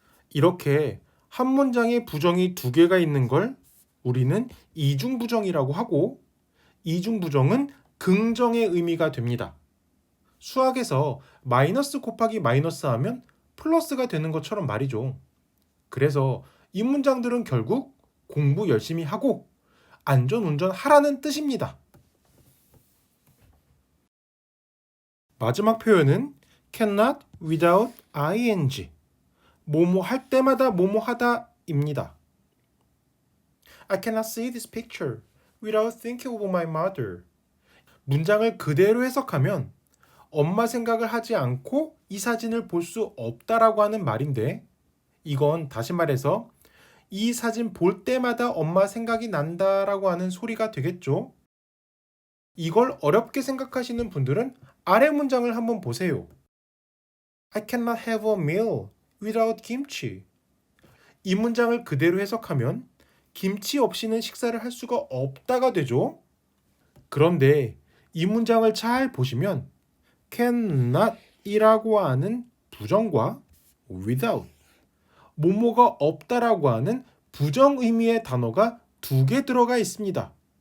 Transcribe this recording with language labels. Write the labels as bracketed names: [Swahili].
[Korean] 이렇게 한 문장에 부정이 두 개가 있는 걸 우리는 이중부정이라고 하고 이중부정은 긍정의 의미가 됩니다. 수학에서 마이너스 곱하기 마이너스 하면 플러스가 되는 것처럼 말이죠. 그래서 이 문장들은 결국 공부 열심히 하고 안전운전 하라는 뜻입니다. 마지막 표현은 cannot without ing. 뭐뭐 할 때마다 뭐뭐 하다입니다. [English] I cannot see this picture without thinking of my mother. [Korean] 문장을 그대로 해석하면 엄마 생각을 하지 않고 이 사진을 볼 수 없다라고 하는 말인데 이건 다시 말해서 이 사진 볼 때마다 엄마 생각이 난다라고 하는 소리가 되겠죠. 이걸 어렵게 생각하시는 분들은 아래 문장을 한번 보세요. [English] I cannot have a meal without kimchi. [Korean] 이 문장을 그대로 해석하면 김치 없이는 식사를 할 수가 없다가 되죠. 그런데 이 문장을 잘 보시면 cannot이라고 하는 부정과 without, 뭐뭐가 없다라고 하는 부정 의미의 단어가 두 개 들어가 있습니다.